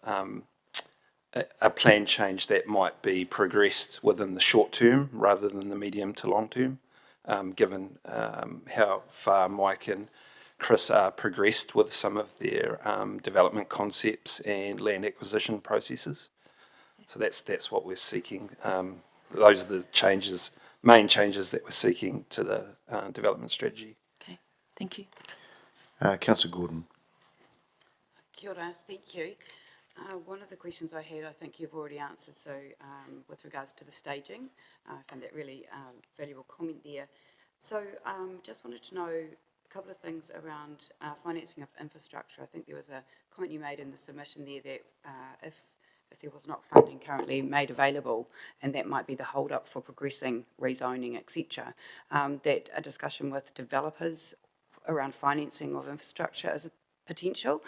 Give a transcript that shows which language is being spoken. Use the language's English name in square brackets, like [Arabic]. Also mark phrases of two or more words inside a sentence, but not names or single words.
[English] a plan change that might be progressed within the short term rather than the medium to long term, given how far Mike and Chris are progressed with some of their development concepts and land acquisition processes. So that's what we're seeking. Those are the main changes that we're seeking to the development strategy. Okay, thank you. Councillor Gordon. [Māori] Kia ora, [English] thank you. One of the questions I had, I think you've already answered, so with regards to the staging, I found that really valuable comment there. So just wanted to know a couple of things around financing of infrastructure. I think there was a comment you made in the submission there that if there was not funding currently made available, and that might be the hold-up for progressing rezoning, etc., that a discussion with developers around financing of infrastructure is a potential.